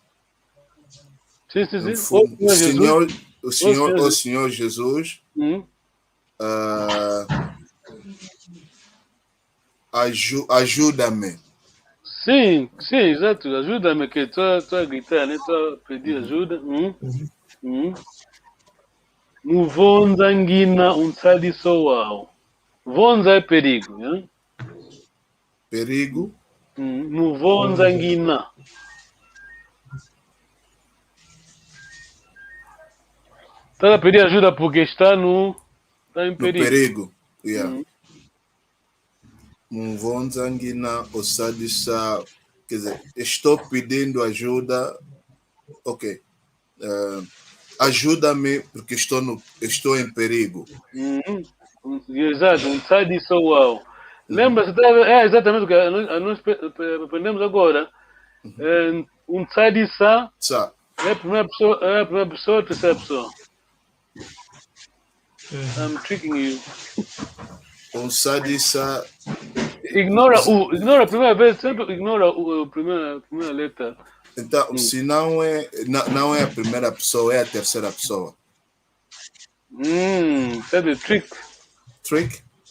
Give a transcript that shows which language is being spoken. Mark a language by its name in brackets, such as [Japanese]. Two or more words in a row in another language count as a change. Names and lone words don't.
[Portuguese] O Senhor Jesus ajuda-me. Sim, exato. Ajuda-me, que estou a gritar, né? Estou a pedir ajuda. [Kongo] Muvonza ngina unsadiso wao. [Portuguese] Vonza é perigo, né? Perigo. [Kongo] Muvonza ngina. [Portuguese] Está a pedir ajuda porque está em perigo. No perigo. Yeah. [Kongo] Muvonza ngina osadisa. [Portuguese] Quer dizer, estou pedindo ajuda. Ok. Ajuda-me porque estou em perigo. Exato, [Kongo] unsadiso wao. [Portuguese] Lembra-se, exatamente o que nós aprendemos agora. Unsadisa é a primeira pessoa, a terceira pessoa. [English] I'm tricking you. [Kongo] Unsadisa. [Portuguese] Ignora a primeira vez, sempre ignora a primeira letra. Então, se não é a primeira pessoa, é a terceira pessoa. Sabe, trick. Trick?